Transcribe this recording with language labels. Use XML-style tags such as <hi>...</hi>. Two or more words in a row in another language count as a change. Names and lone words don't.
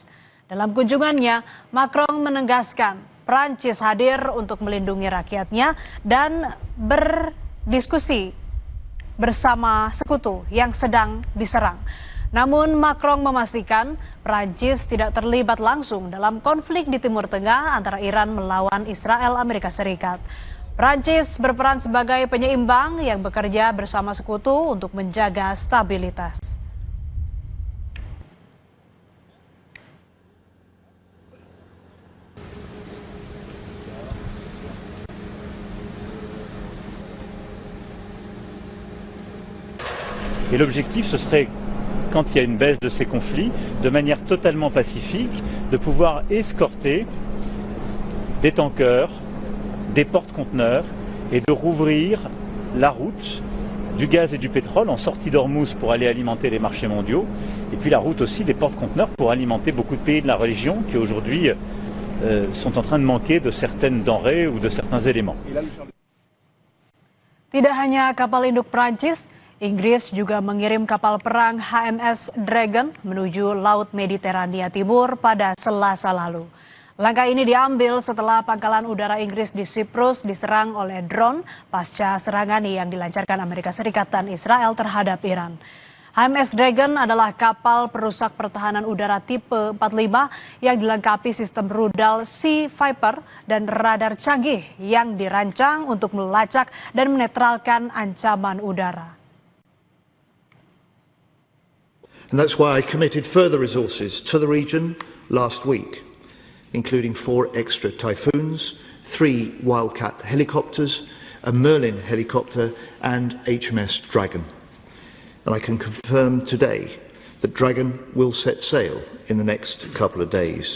<id>Dalam kunjungannya, Macron menegaskan Prancis hadir untuk melindungi rakyatnya dan berdiskusi bersama sekutu yang sedang diserang. Namun Macron memastikan Prancis tidak terlibat langsung dalam konflik di Timur Tengah antara Iran melawan Israel Amerika Serikat. Prancis berperan sebagai penyeimbang yang bekerja bersama sekutu untuk menjaga stabilitas.</id> <fr>Et l'objectif, ce serait, quand il y a une baisse de ces conflits, de manière totalement pacifique, de pouvoir escorter des tankers, des porte-conteneurs et de rouvrir la route du gaz et du pétrole en sortie d'Ormuz pour aller alimenter les marchés mondiaux, et puis la route aussi des porte-conteneurs pour alimenter beaucoup de pays de la région qui aujourd'hui sont en train de manquer de certaines denrées ou de certains éléments.</fr> <id>Tidak hanya kapal induk Prancis, Inggris juga mengirim kapal perang HMS Dragon menuju Laut Mediterania Timur pada Selasa lalu. Langkah ini diambil setelah pangkalan udara Inggris di Siprus diserang oleh drone pasca serangan yang dilancarkan Amerika Serikat dan Israel terhadap Iran. HMS Dragon adalah kapal perusak pertahanan udara tipe 45 yang dilengkapi sistem rudal Sea Viper dan radar canggih yang dirancang untuk melacak dan menetralkan ancaman udara.</id> <en>And that's why I committed further resources to the region last week, including 4 extra Typhoons, 3 Wildcat helicopters, a Merlin helicopter and HMS Dragon. And I can confirm today that Dragon will set sail in the next couple of days.</en>